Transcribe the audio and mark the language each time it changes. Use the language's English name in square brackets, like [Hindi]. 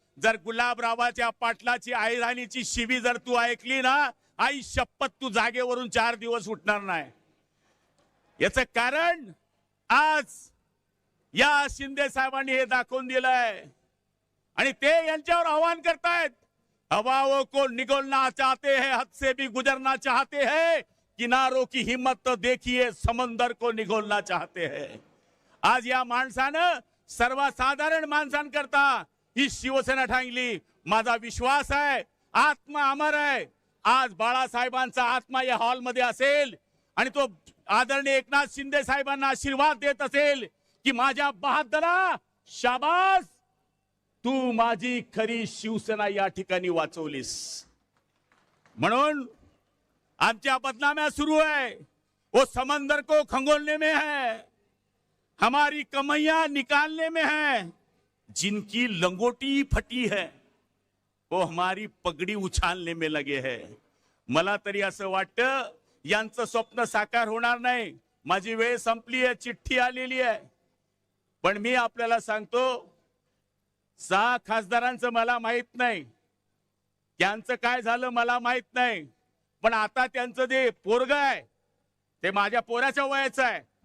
[Marathi] जर गुलाबरावाच्या पाटलाची आईराणीची शिवी जर तू ऐकली ना, आई शपथ तू जागेवरून 4 दिवस उठणार नाही। याचं कारण आज या शिंदे साहेबांनी हे दाखवून दिलंय आणि ते यांच्यावर आव्हान करतायत। [Hindi] हवाओं को निगलना चाहते हैं, हद से भी गुजरना चाहते हैं, किनारों की हिम्मत तो देखिए, समंदर को निगलना चाहते हैं। [Marathi] आज या माणसानं सर्वसाधारण माणसांकरता ही शिवसेना ठांगली। माझा विश्वास आहे आत्मा अमर आहे। आज बाळासाहेबांचा आत्मा या हॉलमध्ये असेल आणि तो आदरणीय एकनाथ शिंदे साहेबांना आशीर्वाद देत असेल की माझ्या बहादरा, शाबास, तू माझी खरी शिवसेना या ठिकाणी वाचवलीस। म्हणून आमच्या बदनाम्या सुरू [Hindi] है, वो समंदर को खंगोलने में है, हमारी कमैया निकालने में है। जिनकी लंगोटी फटी है वो हमारी पगड़ी उछालने में लगे है। [Marathi] मला तरी असं वाटतं यांचं स्वप्न साकार होणार नाही। माझी वेळ संपली आहे, चिठ्ठी आलेली आहे, पण मी आपल्याला सांगतो 6 खासदारांचं मला माहित नाही, त्यांचं काय झालं मला माहित नाही, पण आता त्यांचं जे पोरग आहे ते माझ्या पोराच्या वयाचं आहे।